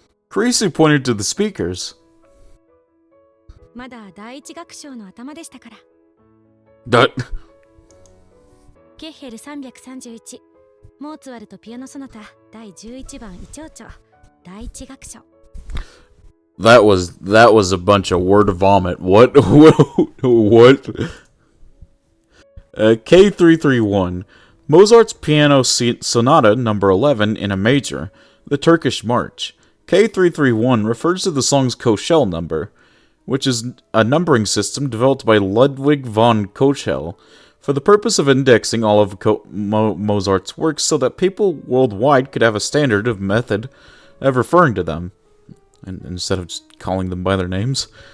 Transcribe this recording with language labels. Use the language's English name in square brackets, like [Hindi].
[English] Karisu pointed to the speakers. [Japanese] まだ第一楽章の頭でしたから。ケッヘル331、モーツァルトピアノソナタ第11番イチョウチョ、第一楽章。 [English] That was a bunch of word vomit. What? What? K331. Mozart's Piano Sonata Number 11 in a Major, the Turkish March. K331 refers to the song's Kochel number, which is a numbering system developed by Ludwig von Kochel for the purpose of indexing all of Mozart's works so that people worldwide could have a standard of method of referring to them, and instead of just calling them by their names.